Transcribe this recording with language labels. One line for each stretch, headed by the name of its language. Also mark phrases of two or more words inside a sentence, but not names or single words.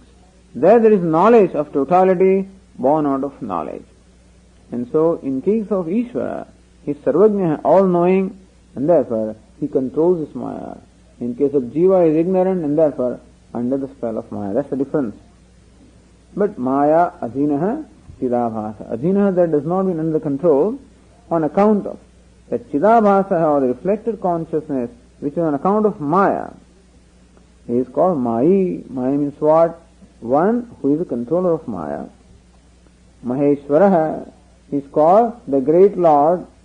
English: There is knowledge of totality born out of knowledge. And so, in case of Ishvara, he is Sarvajna, all-knowing, and therefore he controls his Maya. In case of Jiva, he is ignorant and therefore under the spell of Maya. That's the difference. But
Sanskrit: Maya adhinaha chidabhasa.
English: Adhinaha, that does not mean under control on account of that chidabhasa or the reflected consciousness which is on account of Maya. He is called Mayi. Maya means what? One who is the controller of Maya. Maheshwaraha is called the great Lord.